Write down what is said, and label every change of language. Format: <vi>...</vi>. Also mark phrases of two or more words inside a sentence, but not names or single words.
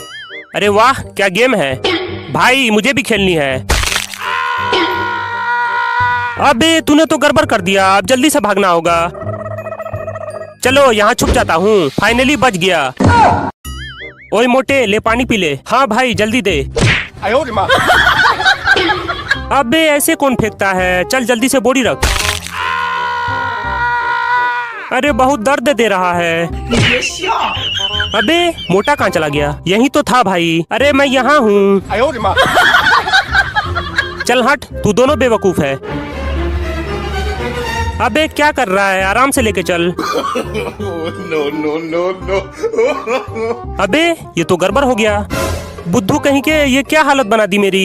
<hi>अरे वाह क्या गेम है भाई, मुझे भी खेलनी है। अबे तूने तो गड़बड़ कर दिया, अब जल्दी से भागना होगा। चलो यहाँ छुप जाता हूँ। फाइनली बच गया। ओए मोटे, ले पानी पी ले। हाँ भाई जल्दी दे।</hi> <zh>哎呦我的妈！</zh> <hi>अबे ऐसे कौन फेंकता है? चल जल्दी से बोरी रख। अरे बहुत दर्द दे रहा है।</hi> <zh>你别笑，</zh> <hi>अबे मोटा कहाँ चला गया? यही तो था भाई। अरे मैं यहाँ हूँ।</hi> <zh>哎呦我的妈！</zh> <hi>चल हट, तू दोनों बेवकूफ है। अबे क्या कर रहा है? आराम से लेके चल।</hi> <en>no no no no</en> <hi>अबे ये तो गड़बड़ हो गया। बुद्धू कहीं के, ये क्या हालत बना दी मेरी।</hi>